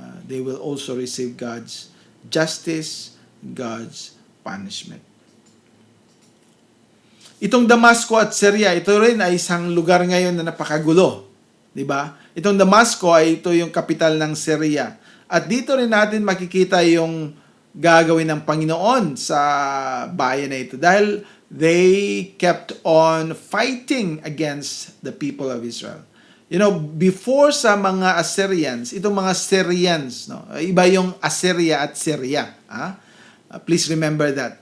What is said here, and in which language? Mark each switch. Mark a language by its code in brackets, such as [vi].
[en] They will also receive God's justice, God's punishment. [tl] Itong Damasco at Syria, ito rin ay isang lugar ngayon na napakagulo. Diba? Itong Damasco ay ito yung kapital ng Syria. At dito rin natin makikita yung gagawin ng Panginoon sa bayan na ito. [en] Dahil they kept on fighting against the people of Israel. You know, before sa mga Assyrians, itong mga Syrians, no? [tl] Iba yung Assyria at Syria. [en] Please remember that.